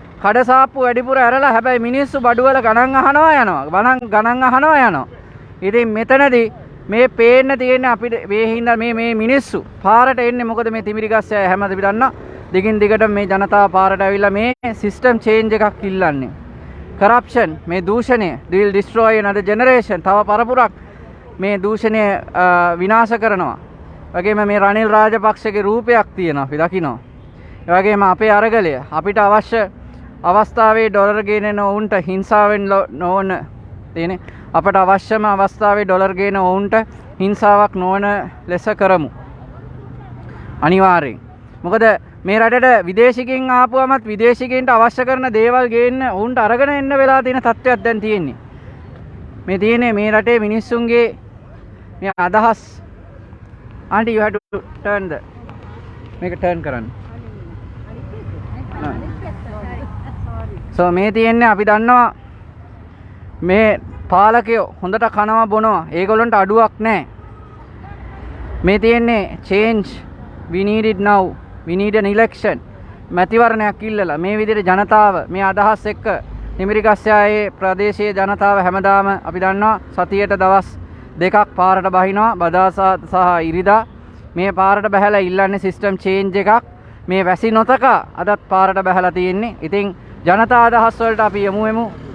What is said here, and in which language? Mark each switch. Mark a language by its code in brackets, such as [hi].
[si] කඩසාප්පු වැඩිපුර ඇරලා හැබැයි මිනිස්සු බඩුවල ගණන් අහනවා යනවා. ඉතින් මෙතනදී මේ පේන්න තියෙන්නේ අපිට මේ හින්දා මේ මිනිස්සු පාරට එන්නේ මොකද මේ තිඹිරිගස්යාය හැමදේම දන්නා. දිගින් දිගට මේ ජනතාව පාරට ඇවිල්ලා මේ සිස්ටම් චේන්ජ් එකක් ඉල්ලන්නේ. [en] Corruption මේ දූෂණය will destroy another generation. [si] තව පරපුරක් මේ දූෂණය විනාශ කරනවා. වගේම මේ රනිල් රාජපක්ෂගේ රූපයක් තියෙනවා අපි දකිනවා. ඒ වගේම අපේ අරගලය අපිට අවශ්‍ය අවස්ථාවේ ඩොලර් ගේන ඔවුන්ට හිංසාවෙන් නොවන තියෙන්නේ. අපට අවශ්‍යම අවස්ථාවේ ඩොලර් ගේන ඔවුන්ට හිංසාවක් නොවන ලෙස කරමු. අනිවාර්යෙන්. මොකද මේ රටට විදේශිකින් ආපුවමත් විදේශිකින්ට අවශ්‍ය කරන දේවල් ගේන්න ඔවුන්ට අරගෙන එන්න වෙලා තියෙන තත්ත්වයක් දැන් තියෙන්නේ. මේ තියෙන්නේ මේ රටේ මිනිස්සුන්ගේ මේ අදහස්. [en] Aunty, you have to turn මේක turn කරන්න. [si] So මේ තියෙන්නේ අපි දන්නවා මේ පාලකයෝ හොඳට කනවා බොනවා. ඒගොල්ලන්ට අඩුවක් නැහැ. [en] මේ තියෙන්නේ change we need it now. We need an election. [si] මැතිවරණයක් ඉල්ලලා මේ විදිහට ජනතාව මේ අදහස් එක්ක තිඹිරිගස්යායේ ප්‍රදේශීය ජනතාව හැමදාම අපි දන්නවා සතියට දවස් දෙකක් පාරට බහිනවා. බදා සහ ඉරිදා මේ පාරට බහැලා ඉල්ලන්නේ සිස්ටම් චේන්ජ් එකක්. මේ වැසි නොතක අදත් පාරට බහැලා තියෙන්නේ. ඉතින් ජනතා අදහස් වලට අපි යමු.